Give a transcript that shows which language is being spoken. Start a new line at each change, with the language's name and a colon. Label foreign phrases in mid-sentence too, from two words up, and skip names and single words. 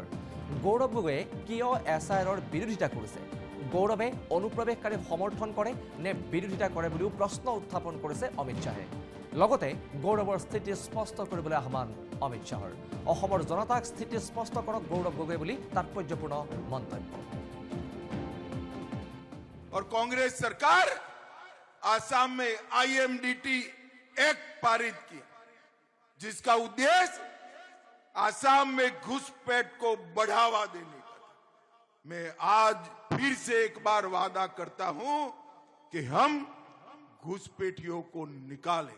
Assamese: গৌৰৱ গগৈয়ে কিয় SIRৰ বিৰোধিতা কৰিছে? গৌৰৱে অনুপ্ৰৱেশকাৰীক সমৰ্থন কৰে নে বিৰোধিতা কৰে বুলিও প্ৰশ্ন উত্থাপন কৰিছে অমিত শ্বাহে। লগতে গৌৰৱৰ স্থিতি স্পষ্ট কৰিবলৈ আহ্বান অমিত শ্বাহৰ। অসমৰ জনতাক স্থিতি স্পষ্ট কৰক গৌৰৱ গগৈ বুলি তাৎপৰ্যপূৰ্ণ মন্তব্য।
Hindi: और कांग्रेस सरकार आसाम में IMDT एक्ट पारित किया, जिसका उद्देश्य आसाम में घुसपैठ को बढ़ावा देने का। मैं आज फिर से एक बार वादा करता हूं कि हम घुसपैठियों को निकालेंगे।